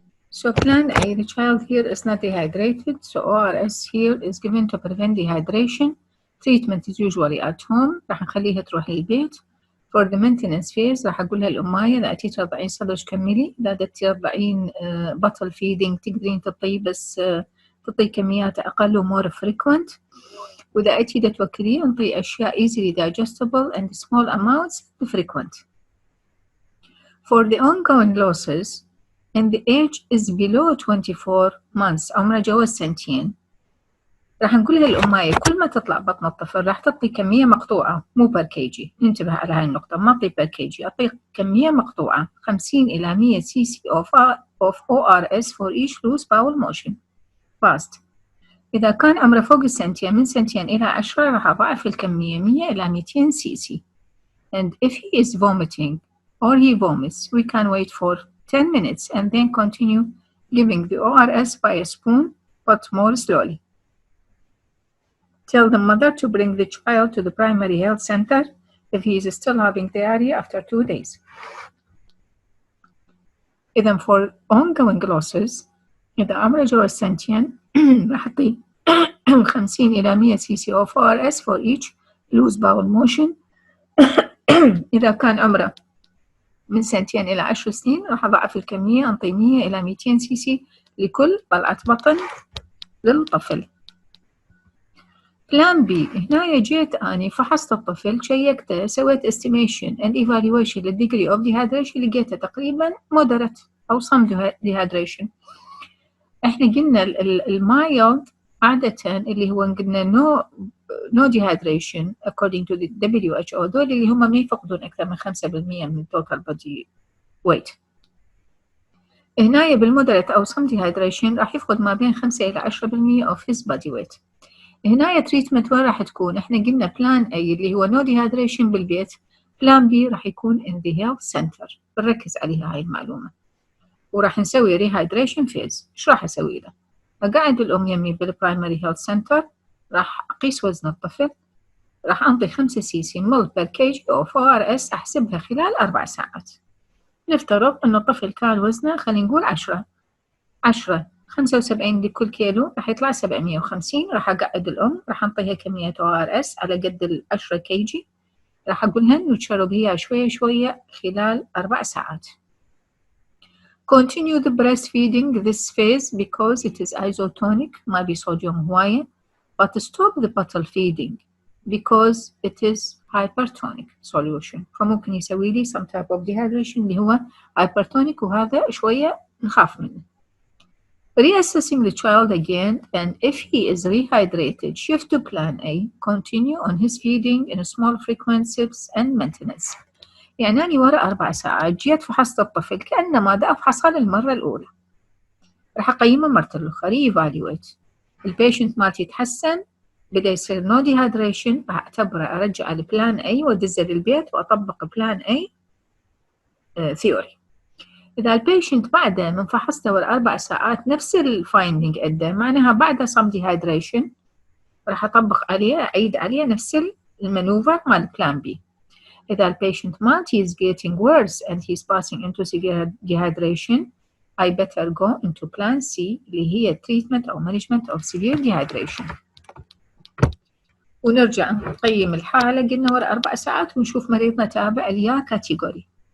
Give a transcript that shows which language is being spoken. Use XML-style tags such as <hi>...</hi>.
<en>So plan A, the child here is not dehydrated, so ORS here is given to prevent dehydration. Treatment is usually at home.</en> <ar>راح نخليها تروح البيت.</ar> <en>For the maintenance phase</en> <ar>راح أقولها الأماية إذا أتي ترضعين صدر كملي، إذا ترضعين bottle feeding تقدرين تعطي بس تعطي كميات أقل ومور frequent. وإذا أتي توكلين نعطي أشياء</ar> <en>easily digestible and small amounts frequent. For the ongoing losses and the age is below 24 months،</en> <ar>عمره جوز سنتين، راح نقولها الأماية كل ما تطلع بطن الطفل راح تعطي كمية مقطوعة مو بر كيجي. انتبه على هاي النقطة، ما أعطي بر كيجي، أعطي كمية مقطوعة 50 إلى 100</ar> <en>cc of ORS for each loose bowel motion. Fast.</en> <ar>إذا كان عمره فوق السنتين من سنتين إلى 10 راح أضاعف الكمية 100 إلى 200 cc.</ar> <en>And if he is vomiting or he vomits, we can wait for 10 minutes and then continue giving the ORS by a spoon, but more slowly. Tell the mother to bring the child to the primary health center if he is still having diarrhea after 2 days. إذا for ongoing losses</en> <ar>إذا عمره جوا السنتين راح أعطي</ar> <en>50 إلى 100 cc of ORS for each loose bowel motion.</en> <ar>إذا كان عمره من سنتين إلى 10 سنين راح أضاعف الكمية أنطي 100 إلى 200 cc لكل طلعة بطن للطفل. بلان بي هنا جيت أني فحصت الطفل شيكته سويت</ar> <en>estimation and evaluation</en> <ar>لل</ar> <en>degree of dehydration</en> <ar>لقيته تقريبا moderate أو some dehydration. إحنا قلنا المايلد عادة اللي هو قلنا</ar> <en>no dehydration according to the WHO</en> <ar>دول اللي هم ما يفقدون أكثر من 5% من</ar> <en>total body weight.</en> <ar>هنا بالمودريت أو some dehydration راح يفقد ما بين 5 إلى 10%</ar> <en>of his body weight.</en> <ar>هنا تريتمنت وين راح تكون؟ احنا قلنا بلان A اللي هو no dehydration بالبيت، بلان B راح يكون</ar> <en>in the health center.</en> <ar>بنركز عليها هاي المعلومة. وراح نسوي</ar> <en>rehydration phase.</en> <ar>ايش راح اسوي له؟ اقعد الام يمي بالبرايمري هيلث سنتر، راح اقيس وزن الطفل، راح انطي 5 cc مل بير كيجي اوف ORS احسبها خلال 4 ساعات. نفترض ان الطفل كان وزنه خلينا نقول 10 75 لكل كيلو راح يطلع 750. راح أقعد الأم راح أنطيها كمية ORS على قد 10 كيجي، راح أقولها إنه تشرب هي شوية شوية خلال 4 ساعات.</ar> <en>Continue the breastfeeding this phase because it is isotonic</en> <ar>ما بي صوديوم هواية،</ar> <en>but stop the bottle feeding because it is hypertonic solution.</en> <ar>فممكن يسوي لي</ar> <en>some type of dehydration</en> <ar>اللي هو hypertonic وهذا شوية نخاف منه.</ar> <en>Reassessing the child again, and if he is rehydrated, shift to plan A. Continue on his feeding in small frequencies and maintenance.</en> <ar>يعني أنا ورا 4 ساعات جيت فحصت الطفل كأنما دا أفحصها للمرة الأولى. راح أقيمه مرة الأخرى evaluate. البيشنت مالتي يتحسن، بدأ يصير no dehydration، راح أعتبره أرجع لبلان A وأدزه للبيت وأطبق بلان A theory. إذا البيشنت بعده من فحصته ورا 4 ساعات نفس الفايندينج أدى، معناها بعده some dehydration، راح أطبق عليه أعيد عليه نفس المانوفر مال بلان بي.</ar> <en>إذا البيشنت مالتي is getting worse and he's passing into severe dehydration, I better go into plan C</en> <ar>اللي هي</ar> <en>treatment أو management of severe dehydration.</en> <ar>ونرجع نقيم الحالة قلنا ورا 4 ساعات ونشوف مريضنا تابع ليا كاتيجوري.</ar>